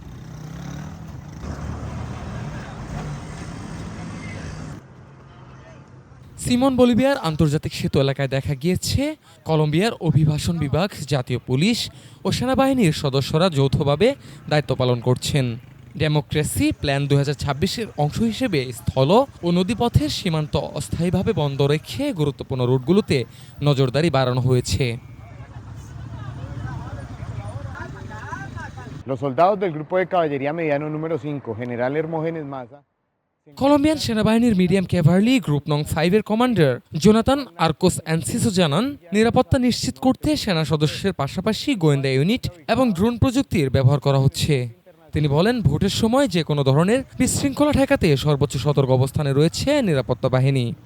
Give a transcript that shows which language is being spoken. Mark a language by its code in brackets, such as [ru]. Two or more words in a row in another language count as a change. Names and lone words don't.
[bn] সিমন বলিভিয়ার আন্তর্জাতিক সেতু এলাকায় দেখা গিয়েছে কলম্বিয়ার অভিবাসন বিভাগ, জাতীয় পুলিশ ও সেনাবাহিনীর সদস্যরা যৌথভাবে দায়িত্ব পালন করছেন। ডেমোক্রেসি প্ল্যান ২০২৬-এর অংশ হিসেবে স্থল ও নদীপথের সীমান্ত অস্থায়ীভাবে বন্ধ রেখে গুরুত্বপূর্ণ রুটগুলোতে নজরদারি বাড়ানো হয়েছে। [es] Los soldados del Grupo de Caballería Mediano número 5, General Hermógenes Maza. [bn] কলম্বিয়ান সেনাবাহিনীর মিডিয়াম ক্যাভারলি গ্রুপ নং 5-এর কমান্ডার জোনাতান আর্কোস অ্যানসিসো জানান, নিরাপত্তা নিশ্চিত করতে সেনা সদস্যের পাশাপাশি গোয়েন্দা ইউনিট এবং ড্রোন প্রযুক্তির ব্যবহার করা হচ্ছে। তিনি বলেন, ভোটের সময় যে কোনো ধরনের বিশৃঙ্খলা ঠেকাতে সর্বোচ্চ সতর্ক অবস্থানে রয়েছে নিরাপত্তা বাহিনী।